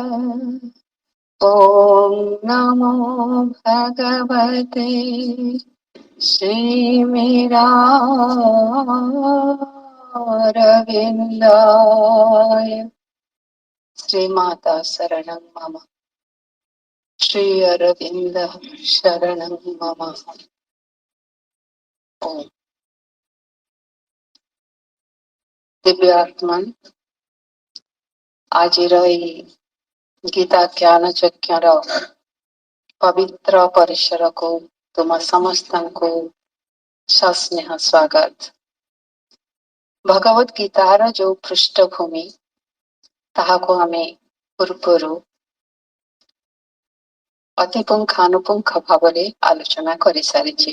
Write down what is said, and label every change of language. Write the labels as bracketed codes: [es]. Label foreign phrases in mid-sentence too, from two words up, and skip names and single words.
[sa] ॐ नमो भगवते श्रीमीरारविन्दाय। श्रीमाता शरणं मम, श्री अरविंद शरणं मम। [or] ओम। दिव्यात्मन ଆଜିର ଏଇ ଗୀତା ଜ୍ଞାନ ଯଜ୍ଞର ପବିତ୍ର ପରିସରକୁ ତୁମ ସମସ୍ତଙ୍କୁ ସସ୍ନେହ ସ୍ୱାଗତ। ଭଗବତ ଗୀତାର ଯୋଉ ପୃଷ୍ଠଭୂମି ତାହାକୁ ଆମେ ପୂର୍ବରୁ ଅତି ପୁଙ୍ଖାନୁପୁଙ୍ଖ ଭାବରେ ଆଲୋଚନା କରିସାରିଛେ।